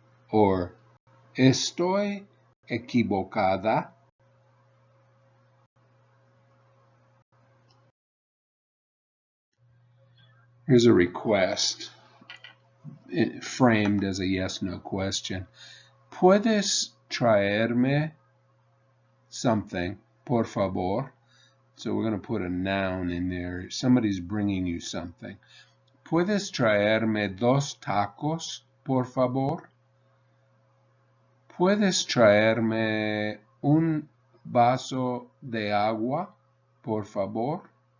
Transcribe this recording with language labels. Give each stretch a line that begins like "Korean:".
Spanish: Or ¿estoy equivocada?
English: Here's a request framed as a yes-no question.
Spanish: ¿Puedes traerme something, por favor?
English: So we're going to put a noun in there. Somebody's bringing you something.
Spanish: ¿Puedes traerme 2 tacos, por favor? ¿Puedes traerme un vaso de agua, por favor?